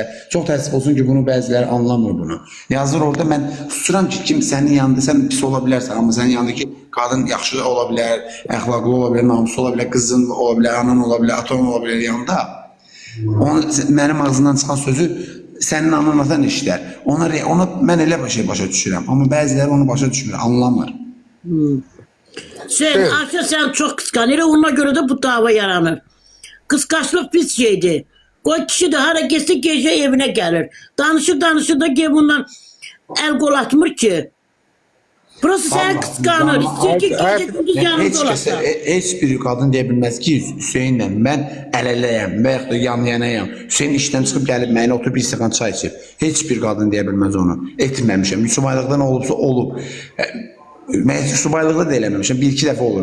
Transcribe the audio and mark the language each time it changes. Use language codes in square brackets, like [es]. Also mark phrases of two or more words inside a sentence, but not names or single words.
[az] Çox təəssüf olsun ki, bunu bəziləri anlamır bunu. Yazır orada, mən susuram ki, kim sənin yanında, sən pis ola bilərsən, amma sənin yanındakı qadın yaxşı ola bilər, əxlaqlı ola bilər, namusu ola bilər, qızın ola bilər, anan ola bilər, atan ola bilər yanında. Mənim ağzından çıxan sözü sənin anan atan eşidər. Ona mən elə başa düşürəm. Amma bəziləri onu başa düşmür, anlamır. [tr] Sen artık sen çok kıskanır, ona göre de bu dava yaranır. [az] Kıskançlık pis şeydi. [tr] O kişi de hareketli gece evine gelir. [az] Danışır da bundan el kol atmır ki. [tr] Burası seni [az] Vallahi, [tr] kıskanır. [az] vallahi. [tr] İstiyor ki [az] Ay, [tr] gece gündüz [az] Heç [tr] yanında [az] kəsə, [tr] olasın. [az] heç bir qadın deyə bilməz ki, Hüseynlə mən əl-ələyəm və yaxud da yan-yanayam. Hüseyn işdən çıxıb gəlib mənə oturub bir stəkan çay içib. Heç bir qadın deyə bilməz onu. Etməmişəm. Subaylıqdan olubsa olub. Mən subaylıqda da eləməmişəm. Bir-iki dəfə olur.